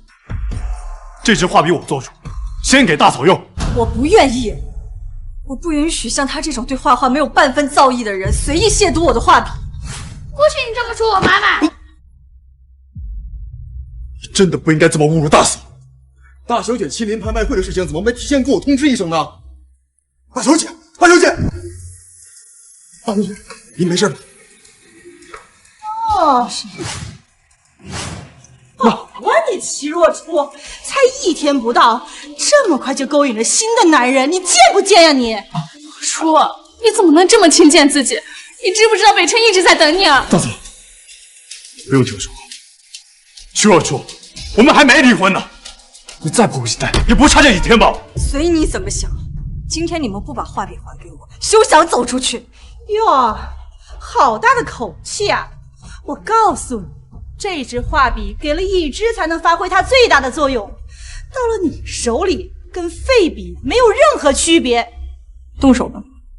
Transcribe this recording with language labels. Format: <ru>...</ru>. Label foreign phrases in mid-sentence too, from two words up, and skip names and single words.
<zh>這支畫筆我做主，先給大嫂用。我不願意，我不允許像他這種對畫畫沒有半分造詣的人隨意褻瀆我的畫筆。不許你這麼說我媽媽！你真的不應該這麼侮辱大嫂。大小姐親臨拍賣會的事情怎麼沒提前跟我通知一聲呢？大小姐，大小姐，大小姐，您沒事吧？哦，好啊，你齊若初，才1天不到，這麼快就勾引了新的男人，你賤不賤呀你？初，你怎麼能這麼輕賤自己？你知不知道北辰一直在等你啊？大嫂，不用聽我說話。齊若初，我們還沒離婚呢，你再迫不及待，也不差這幾天吧？隨你怎麼想。今天你們不把畫筆還給我，休想走出去！喲，好大的口氣啊！我告訴你，這支畫筆給了一支才能發揮它最大的作用，到了你手裡跟廢筆沒有任何區別。動手吧！</zh>